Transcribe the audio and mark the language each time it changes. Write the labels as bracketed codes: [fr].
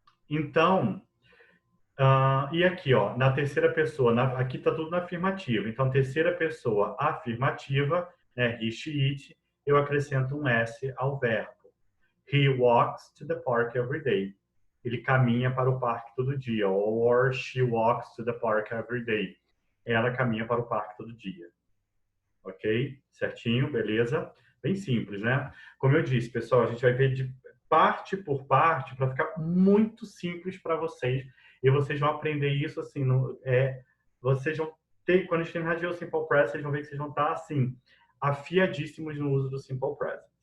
[pt] Então, e aqui, ó, na terceira pessoa, aqui está tudo na afirmativa. Então, terceira pessoa afirmativa, né, he, she, it, eu acrescento um S ao verbo. [en] He walks to the park every day. [pt] Ele caminha para o parque todo dia. [en] Or she walks to the park every day. [pt] Ela caminha para o parque todo dia. Ok? Certinho? Beleza? Bem simples, né? Como eu disse, pessoal, a gente vai ver de parte por parte para ficar muito simples para vocês. E vocês vão aprender isso assim. Vocês vão ter, quando a gente terminar de ver o Simple Present, vocês vão ver que vocês vão estar assim, afiadíssimos no uso do Simple Present.